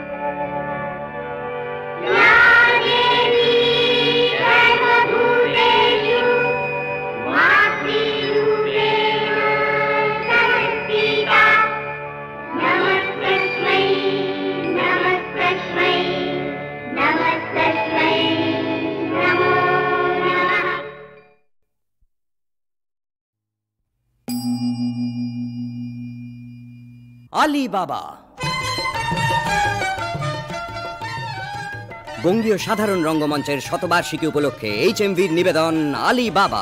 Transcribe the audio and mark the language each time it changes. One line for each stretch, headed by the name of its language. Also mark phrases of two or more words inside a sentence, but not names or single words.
Sanskrit: या देवी सर्वभूतेषु मातृरूपेण संस्थिता नमस्तस्मै नमस्तस्मै नमस्तस्मै नमो नमः।
Bangla: আলী বাবা বঙ্গীয় সাধারণ রঙ্গমঞ্চের শতবার্ষিকী উপলক্ষে HMVর নিবেদন আলী বাবা।